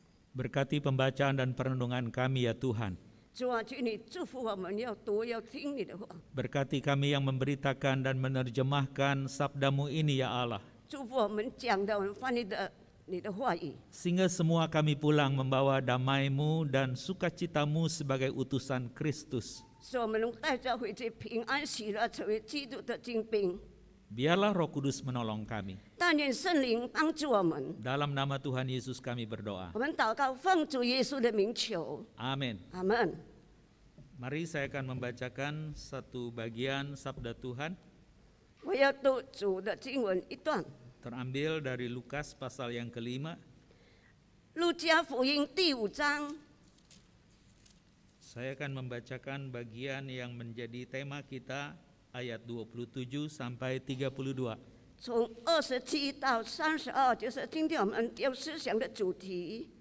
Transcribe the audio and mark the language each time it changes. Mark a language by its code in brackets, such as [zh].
[id] Berkati pembacaan dan perenungan kami ya Tuhan. [zh] 主啊，求你祝福我们，要读要听你的话， [id] Berkati kami yang memberitakan dan menerjemahkan sabdamu ini ya Allah. [zh] 祝福我们讲的，我们翻译的你的话语， [id] Sehingga semua kami pulang membawa damai-Mu dan sukacita-Mu sebagai utusan Kristus. [zh] 使我们能带着回去平安喜乐，成为基督的精兵。 [id] Biarlah Roh Kudus menolong kami. [zh] 但愿圣灵帮助我们。 [id] Dalam nama Tuhan Yesus kami berdoa. [zh] 我们祷告，奉主耶稣的名求， [id] Amin. [zh] 阿门。 [id] Mari saya akan membacakan satu bagian sabda Tuhan [zh] 我要读主的经文一段， [id] terambil dari Lukas pasal yang kelima. [zh] 路加福音第5章， [id] Saya akan membacakan bagian yang menjadi tema kita ayat 27 sampai 32. [zh] 从27到32，就是今天我们丢思想的主题。